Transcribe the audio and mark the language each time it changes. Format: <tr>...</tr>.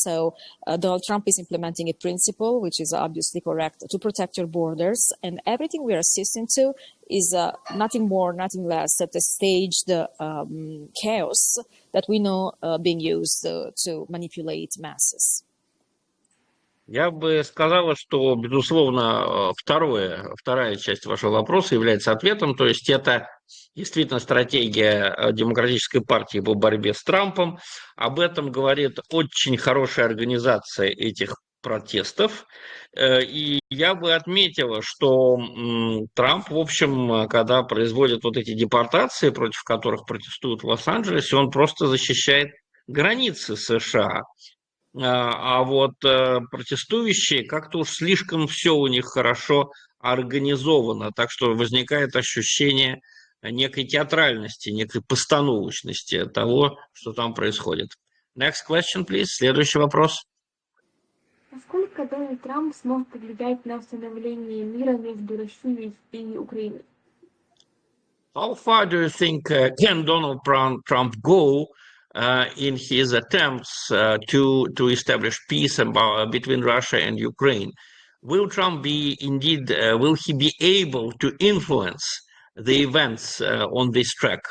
<en>So Donald Trump is implementing a principle, which is obviously correct, to protect your borders. And everything we are assisting to is nothing more, nothing less than a staged chaos that we know being used to manipulate masses.</en> <ru>Я бы сказала, что, безусловно, вторая часть вашего вопроса является ответом, то есть это действительно стратегия Демократической партии по борьбе с Трампом. Об этом говорит очень хорошая организация этих протестов. И я бы отметила, что Трамп, в общем, когда производит вот эти депортации, против которых протестуют в Лос-Анджелесе, он просто защищает границы США. А вот протестующие как-то уж слишком все у них хорошо организовано, так что возникает ощущение некой театральности, некой постановочности того, что там происходит.</ru> <en>Next question, please.</en> <ru>Следующий вопрос. Насколько Дональд Трамп сможет повлиять на установление мира между Россией и Украиной?</ru> <en>How far do you think can Donald Trump go in his attempts to establish peace between Russia and Ukraine? Will Trump be indeed? Will he be able to influence the events on this track?</en>